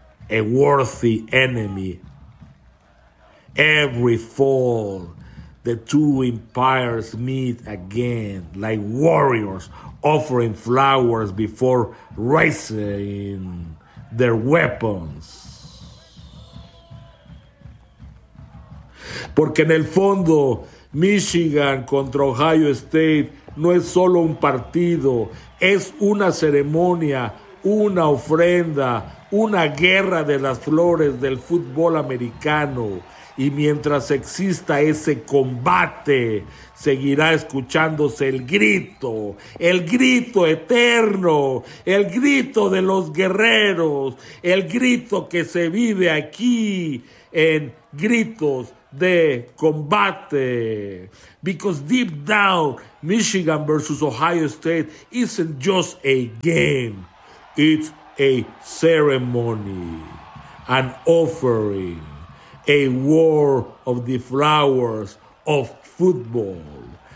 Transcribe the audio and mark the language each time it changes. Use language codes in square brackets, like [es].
[en] A worthy enemy. Every fall, the two empires meet again, like warriors offering flowers before raising their weapons. [es] Porque en el fondo, Michigan contra Ohio State no es solo un partido, es una ceremonia, una ofrenda, una guerra de las flores del fútbol americano. Y mientras exista ese combate, seguirá escuchándose el grito eterno, el grito de los guerreros, el grito que se vive aquí en gritos de combate. [en] Because deep down, Michigan versus Ohio State isn't just a game, it's a ceremony, an offering. A war of the flowers of football.